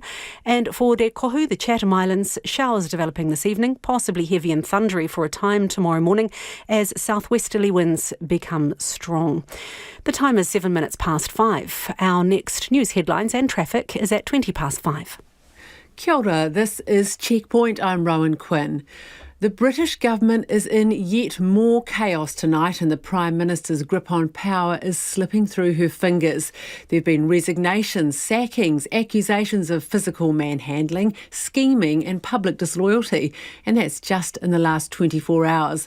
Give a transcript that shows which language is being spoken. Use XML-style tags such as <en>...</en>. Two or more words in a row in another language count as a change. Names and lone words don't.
<en>And for Te Kohu, the Chatham Islands, showers developing this evening, possibly heavy and thundery for a time tomorrow morning as southwesterly winds become strong. The time is 7 minutes past 5. Our next news headlines and traffic is at 20 past 5.</en> <mi>Kia ora,</mi> <en>this is Checkpoint. I'm Rowan Quinn. The British government is in yet more chaos tonight, and the Prime Minister's grip on power is slipping through her fingers. There have been resignations, sackings, accusations of physical manhandling, scheming and public disloyalty, and that's just in the last 24 hours.</en>